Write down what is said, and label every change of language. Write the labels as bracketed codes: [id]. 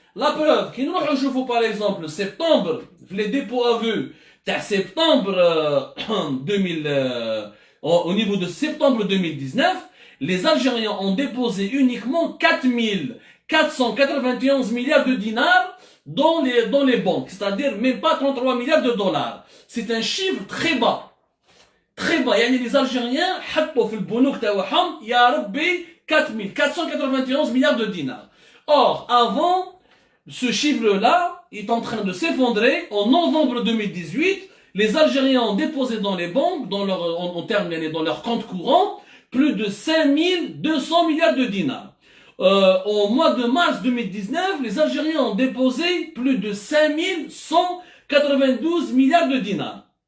[fr] La preuve, qui nous rejoue par exemple septembre, les dépôts à vue, septembre 2000, au niveau de septembre 2019, les Algériens ont déposé uniquement 4491 milliards de dinars dans les banques, c'est-à-dire même pas 33 milliards de dollars. C'est un chiffre très bas. Très bas. [ar] يعني [fr] les Algériens [ar] حطوا في البنوك تاعهم يا ربي [fr] 4491 milliards de dinars. Or, avant, ce chiffre-là est en train de s'effondrer. En novembre 2018, les Algériens ont déposé dans les banques, dans leur compte courant, plus de 5200 milliards de dinars. Au mois de mars 2019, les Algériens ont déposé plus de 5192 milliards de dinars.